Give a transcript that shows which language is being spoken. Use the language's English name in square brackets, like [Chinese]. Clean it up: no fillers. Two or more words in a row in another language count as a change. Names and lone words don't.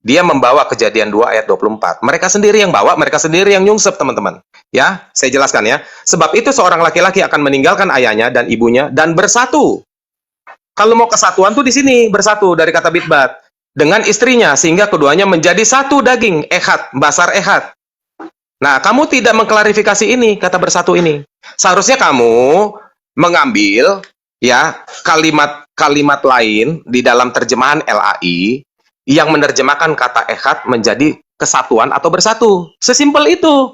[Indonesian] Dia membawa Kejadian 2 ayat 24. Mereka sendiri yang bawa, mereka sendiri yang nyungsep, teman-teman. Ya, saya jelaskan ya. Sebab itu seorang laki-laki akan meninggalkan ayahnya dan ibunya dan bersatu. Kalau mau kesatuan tuh di sini, bersatu dari kata bitbat dengan istrinya sehingga keduanya menjadi satu daging, [Hebrew] אחד, בשר אחד. [Indonesian] Nah, kamu tidak mengklarifikasi ini, kata bersatu ini. Seharusnya kamu mengambil ya kalimat-kalimat lain di dalam terjemahan LAI yang menerjemahkan kata ehad menjadi kesatuan atau bersatu. Sesimpel itu.